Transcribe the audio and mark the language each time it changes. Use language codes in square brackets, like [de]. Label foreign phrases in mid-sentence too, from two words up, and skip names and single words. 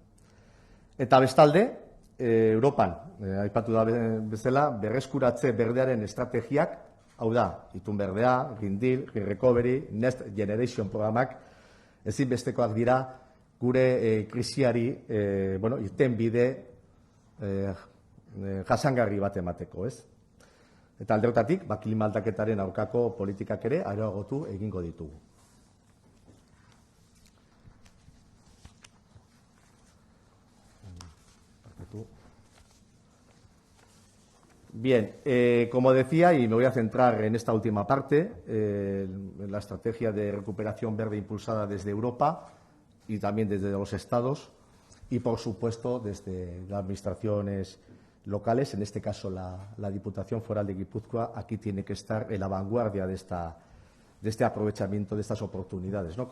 [eu] Eta bestalde, Europan, aipatu da bezala, berreskuratze berdearen estrategiak, hau da, itun berdea, Green Deal, Green Recovery, Next Generation programak, ezinbestekoak dira gure krisiari irtenbide jasangarri bat emateko, ez? Eta alde horretatik, klima aldaketaren aurkako politikak ere areagotu egingo ditugu. [es] Bien, como decía, y me voy a centrar en esta última parte, en la estrategia de recuperación verde impulsada desde Europa y también desde los Estados y, por supuesto, desde las administraciones locales, en este caso la Diputación Foral de Guipúzcoa, aquí tiene que estar en la vanguardia de este aprovechamiento de estas oportunidades, ¿no?